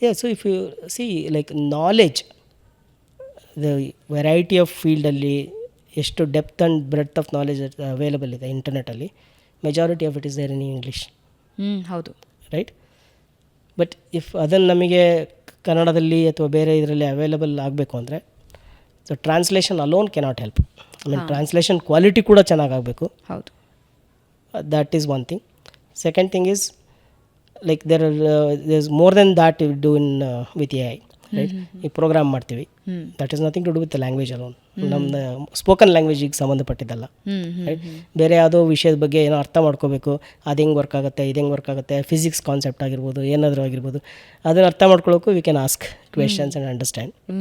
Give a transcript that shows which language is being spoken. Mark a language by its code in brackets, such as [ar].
[en] so if you see like knowledge, the variety of ಫೀಲ್ಡಲ್ಲಿ [kn] ಎಷ್ಟು [en] depth and breadth of knowledge available [kn] ಇದೆ ಇಂಟರ್ನೆಟಲ್ಲಿ, [en] Majority of it is there in English. [kn] ಹೌದು, [en] Right. But if [kn] ಅದನ್ನು ನಮಗೆ ಕನ್ನಡದಲ್ಲಿ ಅಥವಾ ಬೇರೆ ಇದರಲ್ಲಿ ಅವೈಲಬಲ್ ಆಗಬೇಕು ಅಂದರೆ [en] So translation alone cannot help. I mean [kn] translation quality ಕೂಡ ಚೆನ್ನಾಗಾಗಬೇಕು. ಹೌದು, [en] that is one thing. Second thing is like there's more than that you do in with AI, right? [kn] ಈ ಪ್ರೋಗ್ರಾಮ್ ಮಾಡ್ತೀವಿ, [en] That is nothing to do with the language alone. [kn] ನಮ್ಮ spoken ಲ್ಯಾಂಗ್ವೇಜಿಗೆ ಸಂಬಂಧಪಟ್ಟಿದ್ದಲ್ಲ. Right, ಬೇರೆ ಯಾವುದೋ ವಿಷಯದ ಬಗ್ಗೆ ಏನೋ ಅರ್ಥ ಮಾಡ್ಕೋಬೇಕು, ಅದು ಹೆಂಗೆ ವರ್ಕ್ ಆಗುತ್ತೆ, ಇದು ಹೆಂಗೆ ವರ್ಕ್ ಆಗುತ್ತೆ, ಫಿಸಿಕ್ಸ್ ಕಾನ್ಸೆಪ್ಟ್ ಆಗಿರ್ಬೋದು, ಏನಾದರೂ ಆಗಿರ್ಬೋದು, ಅದನ್ನು ಅರ್ಥ ಮಾಡ್ಕೊಳ್ಳೋಕ್ಕೂ [en] We can ask questions and understand.